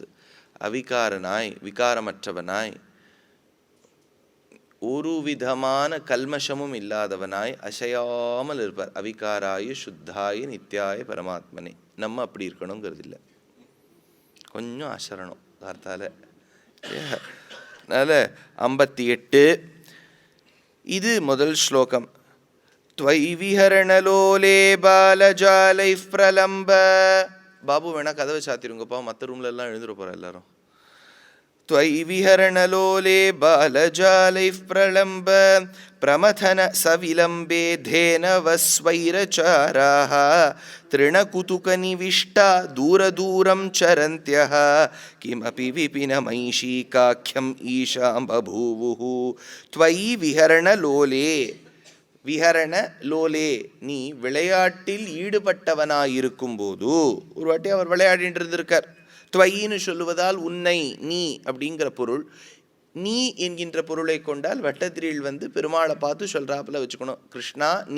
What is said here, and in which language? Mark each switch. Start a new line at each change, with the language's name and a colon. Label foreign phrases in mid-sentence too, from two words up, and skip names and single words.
Tamil: அவிகாரனாய், விகாரமற்றவனாய், ஒரு விதமான கல்மஷமும் இல்லாதவனாய் அசையாமல் இருப்பார்.
Sanskrit: अविकाराय शुद्धाय नित्याय परमात्मने.
Tamil: நம்ம அப்படி இருக்கணுங்கிறது இல்லை, கொஞ்சம் அசரணும் வார்த்தால. அதனால் 58 இது முதல் ஸ்லோகம்.
Sanskrit: त्वयि विहरणलोले बालजालैः प्रलम्ब.
Tamil: பாபு வேணா கதவை சாத்திருங்கப்பா, மற்ற ரூம்ல எல்லாம் எழுந்துட போகிறா எல்லாரும்.
Sanskrit: त्वयि विहरणलोले बालजालैः प्रलम्ब प्रमथन सविलम्बे धेनवस्वैरचाराः तृणकुतुकनिविष्टा दूरदूरं चरन्त्यः किमपि विपिनमैषीकाख्यम् ईशां बभूवुः. त्वयि विहरणलोले, विहरण लोले,
Tamil: நீ விளையாட்டில் ஈடுபட்டவனாயிருக்கும் போது, ஒரு வாட்டி அவர் விளையாடிட்டு இருந்திருக்கார். துவையின்னு சொல்லுவதால் உன்னை, நீ அப்படிங்கிற பொருள். நீ என்கின்ற பொருளை கொண்டால் பட்டத்திரியில் பெருமாளை பார்த்து சொல்றாப்புல வச்சுக்கணும், கிருஷ்ணா நீ.